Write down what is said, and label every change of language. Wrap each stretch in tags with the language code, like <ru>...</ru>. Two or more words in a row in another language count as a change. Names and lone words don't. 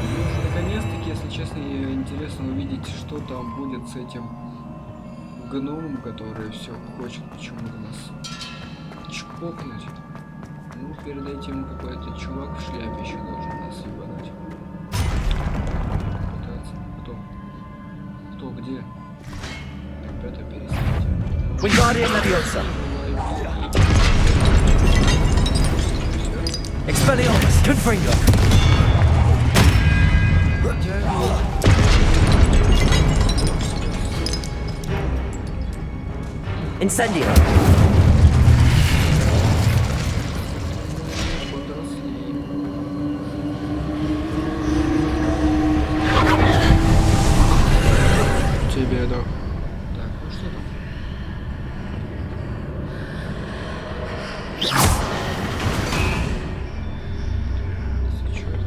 <ru>Мне уже наконец-таки, если честно, интересно увидеть, что там будет с этим гномом, который все хочет почему-то нас чпокнуть. Ну, перед этим какой-то чувак в шляпе еще должен нас ебануть. Пытаться. Кто где? Ребята, перестаньте. Wingardium Leviosa. Expelliarmus. Confringo. Incendio. Тебе, да. Так, ну что там? Что это?</ru>